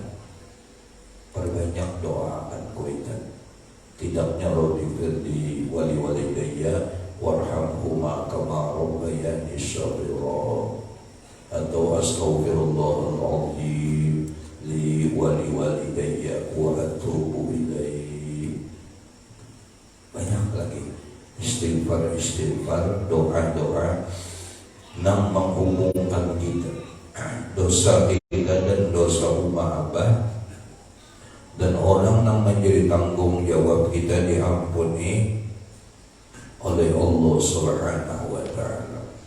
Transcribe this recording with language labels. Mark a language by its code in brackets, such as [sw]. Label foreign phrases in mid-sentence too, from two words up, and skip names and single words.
[bjn] Perbanyak doa akan kuitan. [id] Tidaknya di [ar] والديّ وارحمهما كما ربياني صغيرا, atau أستغفر الله العظيم لوالديّ وأتوب إليه. [id] Banyak lagi istighfar, doa-doa yang menghubungkan kita, dosa kita dan dosa umat abah, dan orang yang menjadi tanggung jawab kita diampuni oleh [ar] الله سبحانه وتعالى.